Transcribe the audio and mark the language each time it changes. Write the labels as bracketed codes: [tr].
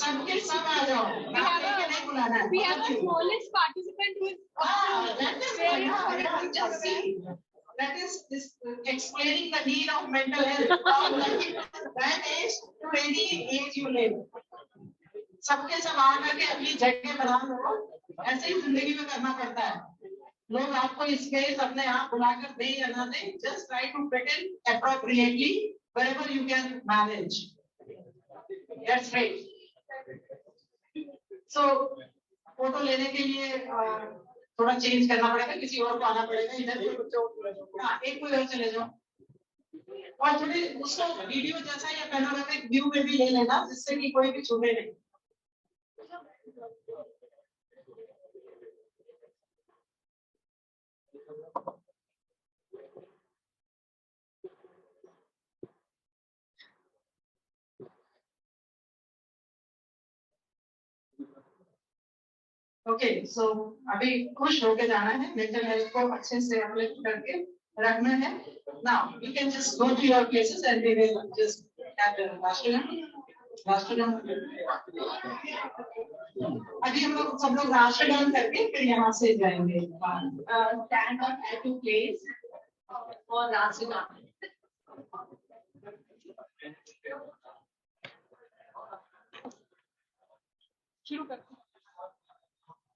[en] we have a smallest participant who is just see. That is this explaining the need of mental health from that age to any age you live. [hi] सबके सब आ करके अपनी जगह बना लो, ऐसे ही जिंदगी में करना पड़ता है. लोग आपको स्पेस अपने आप बुलाकर दे या ना दे, [en] just try to fit in appropriately wherever you can manage. That's great. [hi] So photo लेने के लिए थोड़ा चेंज करना पड़ेगा, किसी और को आना पड़ेगा इधर. हाँ, एक कोई और चले जाओ और थोड़ी उसको वीडियो जैसा या पैनोरामिक व्यू में भी ले लेना, जिससे कि कोई भी छूटे नहीं. [en] Okay, so [hi] अभी खुश होके जाना है, [en] mental health [hi] को अच्छे से [en] uplift [hi] करके रखना है. [en] Now you can just go to your places and we will just have the last one. [hi] राष्ट्रगान अभी हम लोग सब लोग राष्ट्रगान करके फिर यहाँ से जाएंगे [en] stand on to place [hi] और राष्ट्रगान शुरू करते हैं।